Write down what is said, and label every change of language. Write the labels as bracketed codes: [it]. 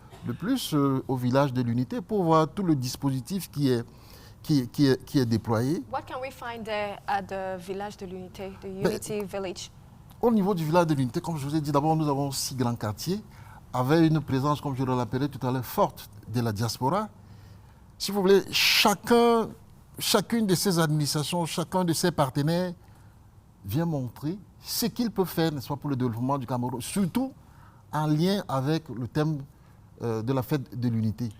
[fr] de plus au village de l'Unité pour voir tout le dispositif qui est déployé. [en] What can we find there at the village de l'Unité, the Unity Village? [fr] Au niveau du village de l'Unité, comme je vous ai dit, d'abord nous avons 6 grands quartiers avec une présence, comme je le rappelais tout à l'heure, forte de la diaspora. Si vous voulez, chacune de ces administrations, chacun de ces partenaires vient montrer ce qu'ils peuvent faire, n'est-ce pas, pour le développement du Cameroun, surtout en lien avec le thème de la fête de l'Unité.